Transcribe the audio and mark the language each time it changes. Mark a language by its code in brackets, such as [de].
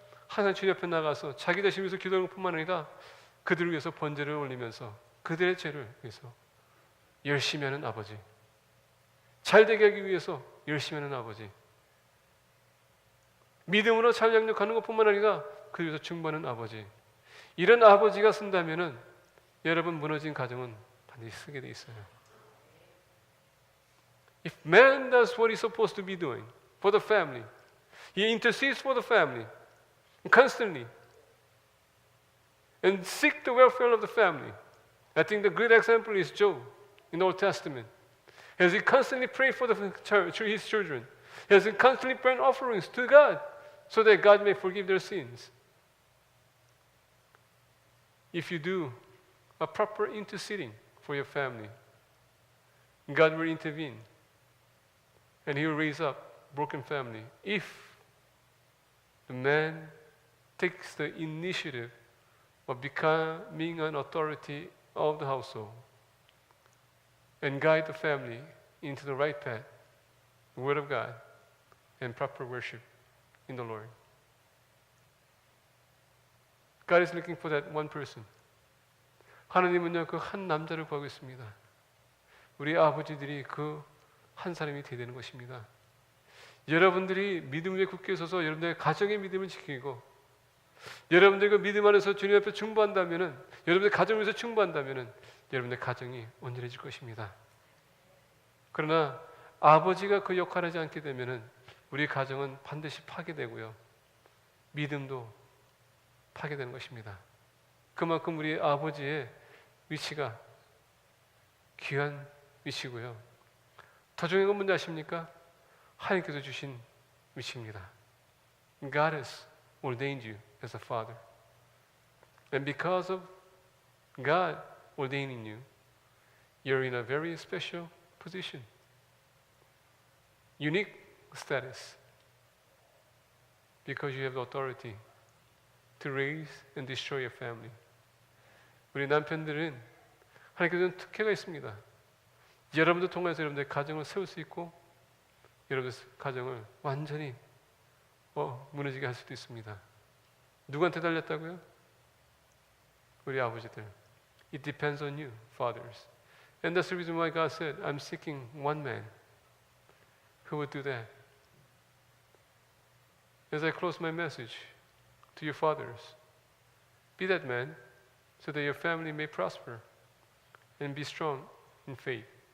[ko] 항상 주 옆에 나가서 자기 자신 위해서 기도하는 것뿐만 아니라 그들을 위해서 번제를 올리면서 그들의 죄를 위해서 열심히 하는 아버지, 잘 되게 하기 위해서 열심히 하는 아버지, 믿음으로 잘 양육하는 것뿐만 아니라 그들 위해서 중보하는 아버지, 이런 아버지가 쓴다면은 여러분, 무너진 가정은 반드시 쓰게 돼 있어요. [en] If man does what he's supposed to be doing for the family, he intercedes for the family constantly and seek the welfare of the family. I think the great example is Job in the Old Testament. As he constantly prayed for his children, as he constantly burned offerings to God so that God may forgive their sins. If you do a proper interceding for your family, God will intervene and He will raise up broken family. If the man takes the initiative of becoming an authority of the household and guide the family into the right path, the Word of God, and proper worship in the Lord. God is looking for that one person. [ko] 하나님은요, 그 한 남자를 구하고 있습니다. 우리 아버지들이 그 한 사람이 되야 되는 것입니다. 여러분들이 믿음 위에 굳게 서서 여러분들의 가정의 믿음을 지키고 여러분들 그 믿음 안에서 주님 앞에 중보한다면은, 여러분들 가정을 위해서 중보한다면은 여러분의 가정이 온전해질 것입니다. 그러나 아버지가 그 역할을 하지 않게 되면은 우리 가정은 반드시 파괴되고요, 믿음도 파괴되는 것입니다. 그만큼 우리 아버지의 위치가 귀한 위치고요. 더 중요한 건 뭔지 아십니까? 하나님께서 주신 위치입니다. [en] God has ordained you as a father. And because of God ordaining you, you're in a very special position. Unique status. Because you have the authority to raise and destroy your family. [ko] 우리 남편들은 하나님께서는 특혜가 있습니다. 여러분들 통해서 여러분들의 가정을 세울 수 있고 여러분들 가정을 완전히 무너지게 할 수도 있습니다. 누구한테 달렸다고요? 우리 아버지들. [en] It depends on you, fathers. And that's the reason why God said, I'm seeking one man who would do that. As I close my message to your fathers, be that man so that your family may prosper and be strong in faith.